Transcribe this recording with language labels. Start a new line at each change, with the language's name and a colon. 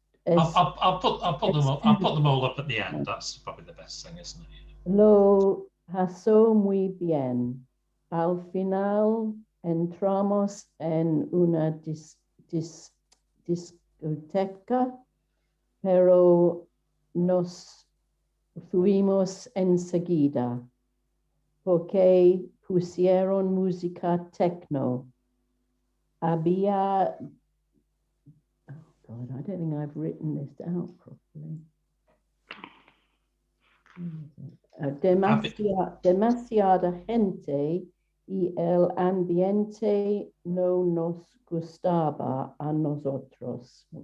English: I'll put them all up at the end. That's probably the best thing, isn't it?
Spanish: Lo pasó muy bien. Al final entramos en una discoteca, pero nos fuimos enseguida porque pusieron música techno. Había,
English: oh God, I don't think I've written this down properly.
Spanish: Demasiada gente y el ambiente no nos gustaba a nosotros.